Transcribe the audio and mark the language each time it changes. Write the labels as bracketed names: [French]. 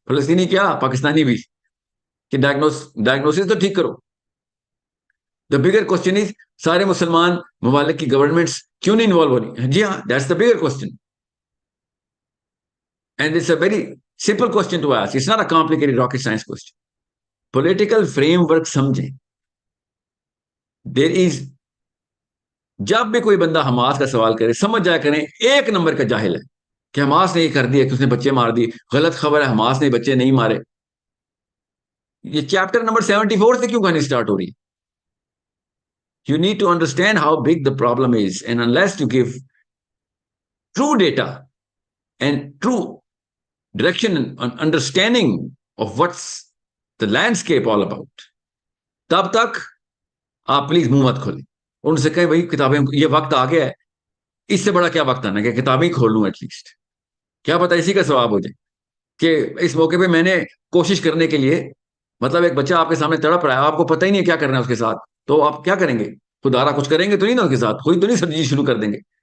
[Urdu] فلسطینی کیا, پاکستانی بھی, کہ ڈائگنوسس تو ٹھیک کرو. [English] The bigger question is, سارے مسلمان ممالک کی گورنمنٹس کیوں نہیں انوالو ہو رہی؟ جی ہاں, that's the bigger question, and it's a very simple question to ask. It's not a complicated rocket science question. Political framework سمجھیں. [Urdu] There is, جب بھی کوئی بندہ حماس کا سوال کرے سمجھ جایا کریں 1 نمبر کا جاہل ہے کہ حماس نے یہ کر دیا کہ اس نے بچے مار دی. غلط خبر ہے, حماس نے بچے نہیں مارے. [English] یہ chapter number 74 سے کیوں کہانی اسٹارٹ ہو رہی ہے؟ You need to understand how big the problem is, and unless you give true data and true direction and understanding of what's the landscape all about, تب تک آپ پلیز منہ مت کھولیں. [Urdu] ان سے کہیں بھائی کتابیں, یہ وقت آ گیا ہے, اس سے بڑا کیا وقت آنا کہ کتابیں کھول لوں ایٹ لیسٹ, کیا پتا اسی کا ثواب ہو جائے. کہ اس موقع پہ میں نے کوشش کرنے کے لیے, مطلب ایک بچہ آپ کے سامنے تڑپ رہا ہے, آپ کو پتہ ہی نہیں کیا کرنا ہے اس کے ساتھ, تو آپ کیا کریں گے؟ خدا را کچھ کریں گے تو نہیں نا اس کے ساتھ, کوئی تو نہیں سرجری شروع کر دیں گے.